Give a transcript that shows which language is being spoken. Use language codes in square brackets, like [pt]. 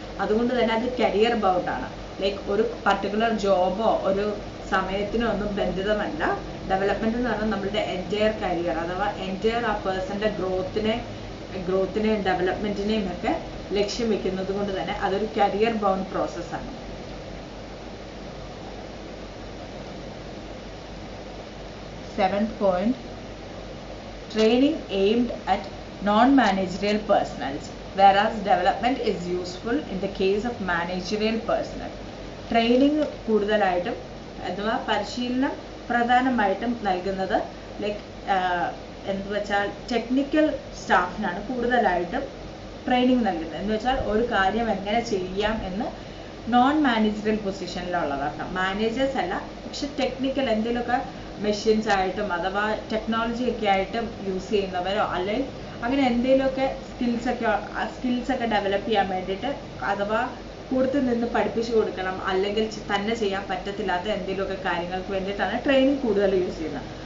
[ml] അതുകൊണ്ട് തന്നെ അത് കരിയർ ബൗണ്ട് ആണ്. ലൈക്ക് ഒരു പർട്ടിക്കുലർ ജോബോ ഒരു സമയത്തിനോ ഒന്നും ബന്ധിതമല്ല. ഡെവലപ്മെന്റ് എന്ന് പറഞ്ഞാൽ നമ്മളുടെ എൻറ്റയർ കരിയർ, അഥവാ എൻറ്റയർ ആ പേഴ്സന്റെ ഗ്രോത്തിനെയും ഡെവലപ്മെന്റിനെയും ഒക്കെ ലക്ഷ്യം വെക്കുന്നത് കൊണ്ട് തന്നെ അതൊരു കരിയർ ബൗണ്ട് പ്രോസസ്സാണ്. [en] Seventh point, training aimed at non-managerial personnel whereas development is useful in the case of managerial personnel. [ml] Training കൂടുതലായിട്ടും അഥവാ പരിശീലനം പ്രധാനമായിട്ടും നൽകുന്നത് ലൈക്ക് എന്ന് വെച്ചാൽ ടെക്നിക്കൽ സ്റ്റാഫിനാണ് കൂടുതലായിട്ടും ട്രെയിനിങ് നൽകുന്നത്. എന്ന് വെച്ചാൽ ഒരു കാര്യം എങ്ങനെ ചെയ്യാം എന്ന് നോൺ മാനേജറിയൽ പൊസിഷനിലുള്ളവർക്ക്, മാനേജേഴ്സ് അല്ല, പക്ഷെ ടെക്നിക്കൽ എന്തെങ്കിലുമൊക്കെ മെഷീൻസ് ആയിട്ടും അഥവാ ടെക്നോളജി ഒക്കെ ആയിട്ടും യൂസ് ചെയ്യുന്നവരോ അല്ലെങ്കിൽ അങ്ങനെ എന്തെങ്കിലുമൊക്കെ സ്കിൽസൊക്കെ ഡെവലപ്പ് ചെയ്യാൻ വേണ്ടിയിട്ട് അഥവാ കൂടുതൽ നിന്ന് പഠിപ്പിച്ചു കൊടുക്കണം, അല്ലെങ്കിൽ തന്നെ ചെയ്യാൻ പറ്റത്തില്ലാത്ത എന്തെങ്കിലുമൊക്കെ കാര്യങ്ങൾക്ക് വേണ്ടിയിട്ടാണ് ട്രെയിനിങ് കൂടുതൽ യൂസ് ചെയ്യുന്നത്.